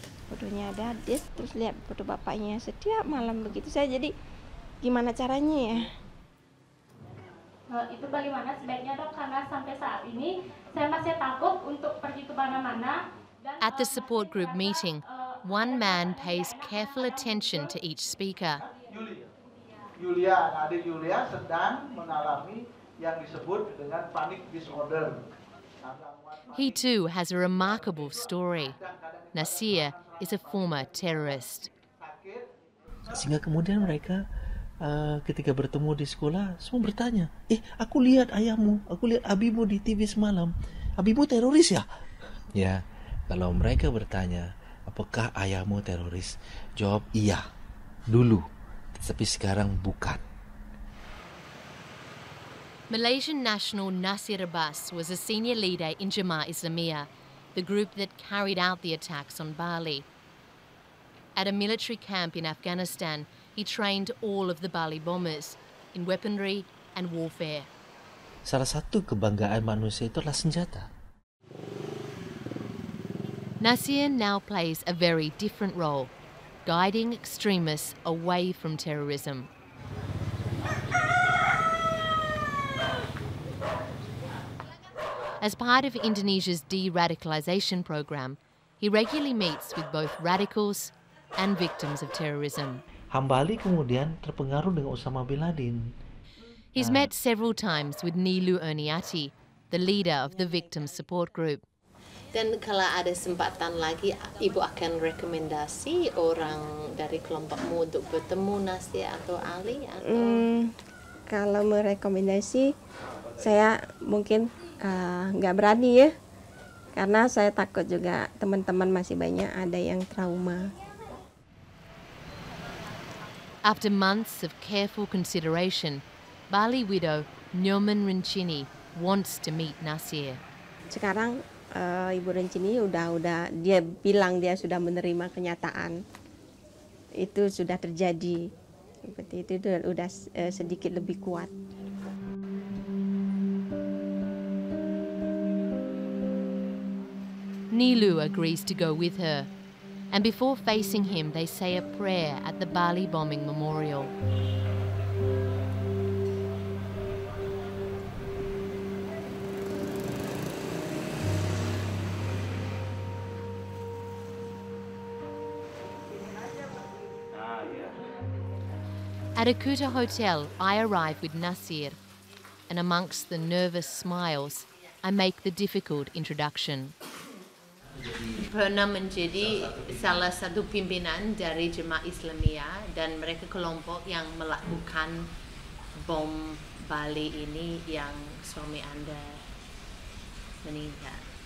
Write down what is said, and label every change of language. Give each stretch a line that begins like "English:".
Indonesian: Fotonya ada, dia terus lihat foto bapaknya setiap malam begitu. Saya jadi gimana caranya ya? Itu bagaimana sebaiknya dok, karena sampai saat ini saya masih takut untuk pergi ke mana-mana.
English: At the support group meeting, one man pays careful attention to each speaker.
Indonesian: Adik Yulia sedang mengalami yang disebut dengan panic disorder.
English: He too has a remarkable story. Nasir is a former terrorist.
Indonesian: Sehingga kemudian mereka ketika bertemu di sekolah semua bertanya, aku lihat ayahmu, aku lihat abimu di TV semalam, abimu teroris ya? Ya, kalau mereka bertanya, apakah ayahmu teroris? Jawab iya, dulu, tapi sekarang bukan.
English: Malaysian national Nasir Abbas was a senior leader in Jemaah Islamiyah, the group that carried out the attacks on Bali. At a military camp in Afghanistan, he trained all of the Bali bombers in weaponry and warfare.
Indonesian: Salah satu kebanggaan manusia itu adalah senjata.
English: Nasir now plays a very different role, guiding extremists away from terrorism. As part of Indonesia's de-radicalisation program, he regularly meets with both radicals and victims of terrorism.
Indonesian: Hambali kemudian terpengaruh dengan Osama bin Laden.
English: He's met several times with Nilu Erniati, the leader of the victim support group.
Indonesian: Dan kalau ada kesempatan lagi, Ibu akan rekomendasi orang dari kelompokmu untuk bertemu Nasir atau Ali? Atau? Kalau merekomendasi, saya mungkin nggak berani ya, karena saya takut juga teman-teman masih banyak ada yang trauma.
English: After months of careful consideration, Bali widow Nyoman Rencini wants to meet Nasir.
Indonesian: Sekarang Ibu Rencini udah dia bilang dia sudah menerima kenyataan itu sudah terjadi, seperti itu udah sedikit lebih kuat.
English: Nilu agrees to go with her, and before facing him they say a prayer at the Bali bombing memorial. At a Kuta hotel, I arrive with Nasir, and amongst the nervous smiles, I make the difficult introduction.
Indonesian: Pernah menjadi salah satu pimpinan dari Jemaah Islamiyah dan mereka kelompok yang melakukan bom Bali ini yang suami Anda meninggal.